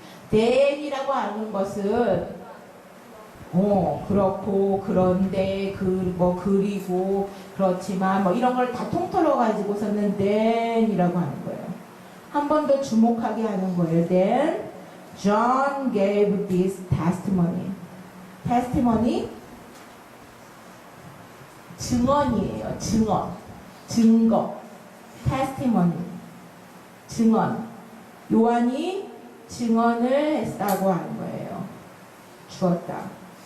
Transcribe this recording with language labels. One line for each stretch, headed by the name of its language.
Korean: then이라고 하는 것은 그렇고 그런데 그리고 그렇지만 뭐 이런 걸 다 통틀어 가지고서는 then이라고 하는 거예요. 한 번 더 주목하게 하는 거예요.
English: Then John gave this testimony.
Korean: testimony 증언이에요. 증거. testimony 증언. 요한이 증언을 했다고 하는 거예요. 주었다.